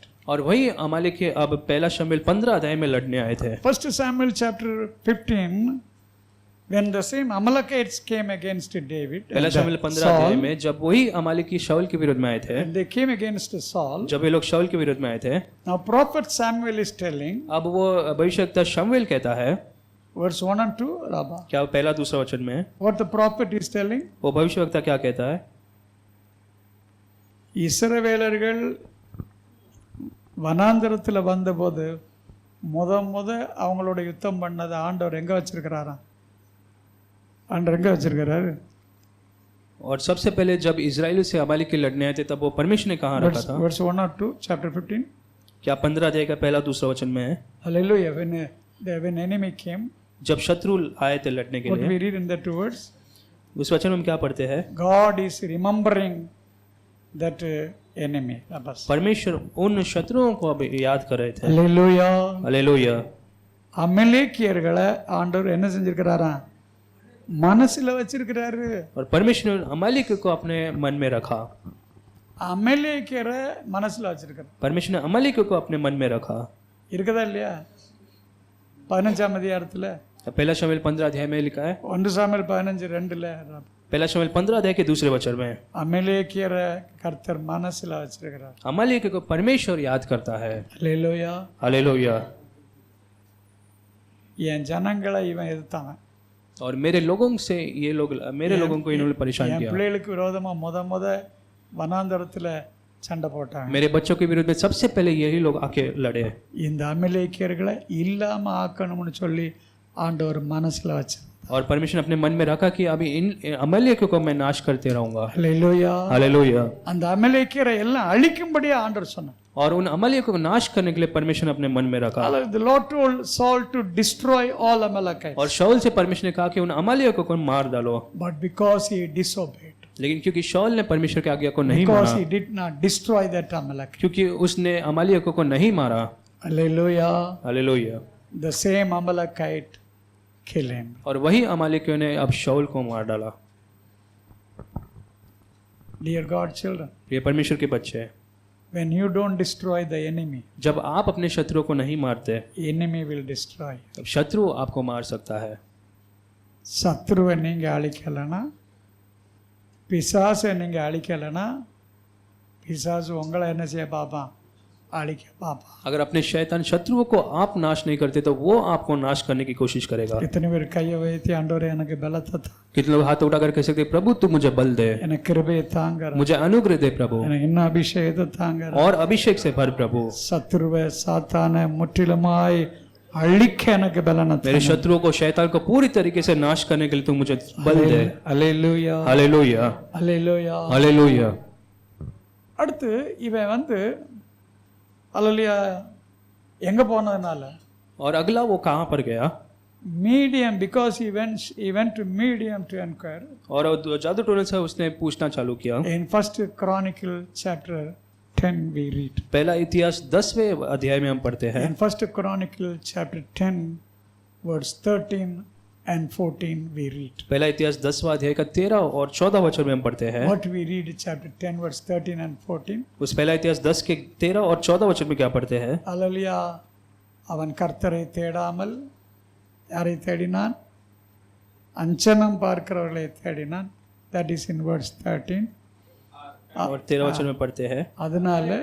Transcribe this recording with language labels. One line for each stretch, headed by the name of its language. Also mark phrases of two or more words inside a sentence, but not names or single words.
Hindi: और वही अमालेक अब पहला शमूएल 15 अध्याय में लड़ने आए थे।
English: 1 Samuel chapter 15 when the same Amalekites came against David,
Hindi: पहला शमूएल 15 अध्याय में जब वही अमालेकी शाऊल के विरुद्ध में आए थे,
English: and they came against Saul.
Hindi: जब ये लोग शाऊल के विरुद्ध में आए थे,
English: Now prophet Samuel is telling,
Hindi: अब वो भविष्यवक्ता शमूएल कहता है,
English: verse 1 and 2, Rabba.
Hindi: क्या पहला दूसरा वचन में
English: What the prophet is telling?
Hindi: वो भविष्यवक्ता क्या कहता है?
Tamil: இஸ்ரவேலர்கள் வனாந்தரத்தில் வந்தபோது முத அவங்களோட யுத்தம் பண்ணதை ஆண்டவர் எங்கே வச்சிருக்கிறாராம்? ஆண்டவர் எங்கே வச்சிருக்கிறாரு?
Hindi: और सबसे पहले जब इजराइल से अमालेक के लड़ने आए थे तब वो परमेश्वर ने कहाँ रखा था?
English: verse 1 or 2 chapter 15.
Hindi: क्या 15 अध्याय का पहला दूसरा वचन में है?
English: Hallelujah. When enemy came,
Hindi: जब शत्रु आए थे लड़ने के
English: what
Hindi: लिए,
English: we read in the 2 words,
Hindi: उस वचन में हम क्या पढ़ते हैं?
English: God is remembering that enemy.
Hindi: बस. परमेश्वर उन शत्रुओं को अब याद कर रहे थे।
English: Hallelujah.
Hindi: हालेलुया।
Tamil: அமலேக்கியர்களை ஆண்டவர் என்ன செஞ்சிருக்கிறாராம்? மனசுல வச்சிருக்கிறாரு.
Hindi: और परमेश्वर ने अमालेक को अपने मन में रखा।
Tamil: அமலேக்கியரை மனசுல வச்சிருக்கிறார்.
Hindi: परमेश्वर ने अमालेक को अपने मन में रखा।
Tamil: இருக்குதா இல்லையா? 15ஆம் அதிகாரத்துல
Hindi: पहला शमूएल 15 अध्याय में लिखा है।
Tamil: 1 சாமுவேல் 15:2ல
Hindi: पहला शमूएल 15 अध्याय के दूसरे वचन में
Tamil: அமலேக்கியரை கர்த்தர் மனசுல வச்சிருக்கிறார்.
Hindi: अमालेक को परमेश्वर याद करता है।
Tamil: ஹல்லேலூயா.
Hindi: हालेलुया।
Tamil: என் ஜனங்களை இவன் எதிர்த்தான்.
Hindi: और मेरे लोगों से ये लोग मेरे लोगों को इन्होंने परेशान
Tamil: என்
Hindi: किया।
Tamil: பிள்ளைகளுக்கு விரோதமா முத வனாந்தரத்துல சண்டை போட்டாங்க.
Hindi: मेरे बच्चों के विरुद्ध में सबसे पहले यही लोग आके लड़े।
Tamil: இந்த அமலேக்கியர்களை இல்லாம ஆக்கணும்னு சொல்லி ஆண்டவர் மனசுல வச்சார்.
Hindi: और परमेश्वर ने अपने मन में रखा कि अभी इन अमलेकियों को मैं नाश करते रहूंगा।
Tamil: ஹல்லேலூயா.
Hindi: हालेलुया।
Tamil: அந்த அமலேக்கியரை எல்லாம் அழிக்கும்படியே ஆண்டவர் சொன்னார்.
Hindi: और उन अमलियों को नाश करने के लिए परमेश्वर ने अपने मन में रखा।
English: The Lord told Saul to destroy all Amalekites.
Hindi: और शाऊल से परमेश्वर ने कहा कि उन अमलियों को मार डालो।
English: But because he disobeyed,
Hindi: लेकिन क्योंकि शाऊल ने परमेश्वर की आज्ञा को नहीं
English: because
Hindi: माना,
English: he did not destroy that Amalekite.
Hindi: क्योंकि उसने अमलियों को नहीं मारा।
English: Hallelujah.
Hindi: हालेलुया।
English: The same Amalekite killed him.
Hindi: और वही अमालेकियों ने अब शाऊल को मार डाला।
English: Dear God children,
Hindi: ये परमेश्वर के बच्चे हैं।
English: when you don't destroy the enemy,
Hindi: जब आप अपने शत्रुओं को नहीं मारते,
English: enemy will destroy.
Hindi: तब शत्रु आपको मार सकता है।
Tamil: சத்ருவை நீங்க அழிக்கலனா, பிசாசை நீங்க அழிக்கலனா, பிசாசு உங்களை என்ன செய்ய பாப்பான்? அழிக்க பாப்பான்.
Hindi: अगर अपने शैतान शत्रुओं को आप नाश नहीं करते तो वो आपको नाश करने की कोशिश करेगा।
Tamil: எத்தனை பேர் கையை வைத்து ஆண்டவரே எனக்கு பலத்தை தா,
Hindi: कितने लोग हाथ उठाकर कह सकते प्रभु तू मुझे बल दे,
Tamil: எனக்கு கிருபையை தாங்க,
Hindi: मुझे अनुग्रह दे प्रभु,
Tamil: எனக்கு இன்னும் அபிஷேகத்தை தாங்க.
Hindi: और अभिषेक से भर प्रभु।
Tamil: சத்ருவை சாத்தானை முற்றிலுமாய் அழிக்க எனக்கு பலனை தா.
Hindi: मेरे शत्रुओं को शैतान को पूरी तरीके से नाश करने के लिए तू मुझे बल दे।
Tamil: அல்லேலூயா.
Hindi: हालेलुया।
Tamil: அல்லேலூயா.
Hindi: हालेलुया।
Tamil: அடுத்து இவன் அல்லேலூயா எங்க போனதுனால,
Hindi: और अगला वो कहाँ पर गया?
Tamil: மீடியம்,
English: because he went to medium to inquire.
Hindi: और जादू टोने से उसने पूछना चालू किया।
English: In 1 Chronicle chapter 10 we read.
Hindi: पहला इतिहास 10वें अध्याय में हम पढ़ते हैं।
English: In 1 Chronicle chapter 10 verse 13 and 14 we read.
Hindi: पहला इतिहास 10वां अध्याय का 13 और 14 वचन में हम पढ़ते हैं।
English: What we read in chapter 10 verse 13 and 14.
Hindi: उस पहला इतिहास 10 के 13 और 14 वचन में क्या पढ़ते हैं?
Tamil: அல்லேலூயா. அவன் கர்த்தரை தேடாமல் யாரை தேடினான்? அஞ்சனம் பார்க்கிறவர்களை தேடினான்.
English: That is in verse 13.
Hindi: और 13 वचन में पढ़ते हैं।
Tamil: அதனால